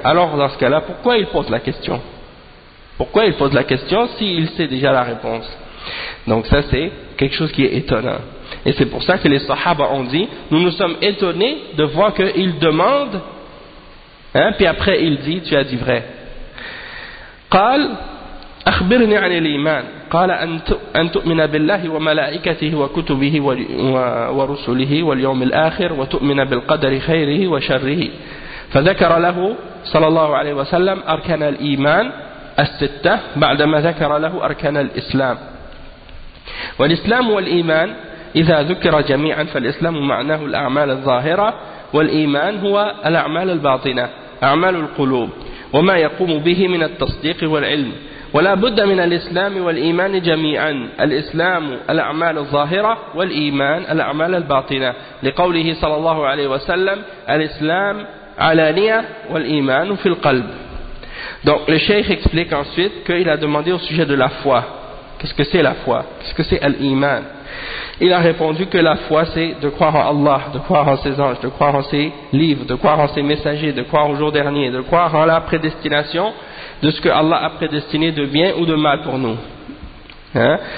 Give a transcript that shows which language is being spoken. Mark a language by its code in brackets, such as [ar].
[fr] Alors dans ce cas-là, pourquoi il pose la question? Pourquoi il pose la question s'il sait déjà la réponse? Donc ça c'est quelque chose qui est étonnant. Et c'est pour ça que les sahaba ont dit, nous nous sommes étonnés de voir qu'il demande, hein, puis après il dit, tu as dit vrai. [ar] قال أخبرني عن الإيمان قال أن تؤمن بالله وملائكته وكتبه ورسله واليوم الآخر وتؤمن بالقدر خيره وشره فذكر له صلى الله عليه وسلم أركان الإيمان الستة بعدما ذكر له أركان الإسلام والإسلام والإيمان إذا ذكر جميعا فالإسلام معناه الأعمال الظاهرة والإيمان هو الأعمال الباطنة أعمال القلوب وما يقوم به من التصديق والعلم ولا بد من الإسلام والإيمان جميعا الإسلام الأعمال الظاهرة والإيمان الأعمال الباطنة لقوله صلى الله عليه وسلم الإسلام علانية والإيمان في القلب. [fr] Donc le cheikh explique ensuite qu'il a demandé au sujet de la foi. Qu'est-ce que c'est la foi? Qu'est-ce que c'est l'iman? Il a répondu que la foi c'est de croire en Allah, de croire en ses anges, de croire en ses livres, de croire en ses messagers, de croire au jour dernier, de croire en la prédestination, de ce que Allah a prédestiné de bien ou de mal pour nous. Hein?